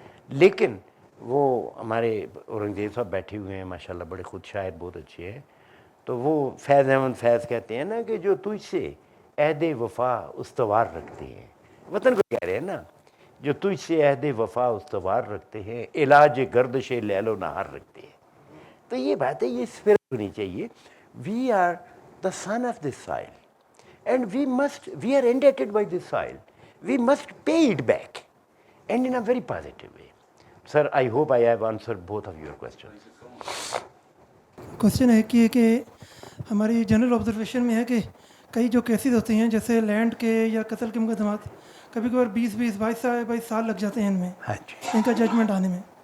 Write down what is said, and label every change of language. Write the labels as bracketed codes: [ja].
[ur] لیکن وہ ہمارے اورنگزیب صاحب بیٹھے ہوئے ہیں ماشاءاللہ, بڑے خود شاعر بہت اچھے ہیں, تو وہ فیض احمد فیض کہتے ہیں نا کہ جو تجھ سے عہد وفا استوار رکھتے ہیں, وطن کو کہہ رہے ہیں نا, جو تجھ سے عہد وفا استوار رکھتے ہیں, علاج گردش لیل و نہار رکھتے ہیں. تو یہ بات ہے, یہ اسپرٹ ہونی چاہیے. [en] We are the son of this soil and we are indebted by this soil, we must pay it back and in a very positive way. Sir I hope I have answered both of your questions. [ur] Question ہے کہ ہماری general observation میں ہے کہ کئی جو کیسز ہوتے ہیں جیسے لینڈ کے یا قتل کے مقدمات, کبھی کبھار 22 سال لگ جاتے ہیں ان میں, ان کا ججمنٹ آنے میں.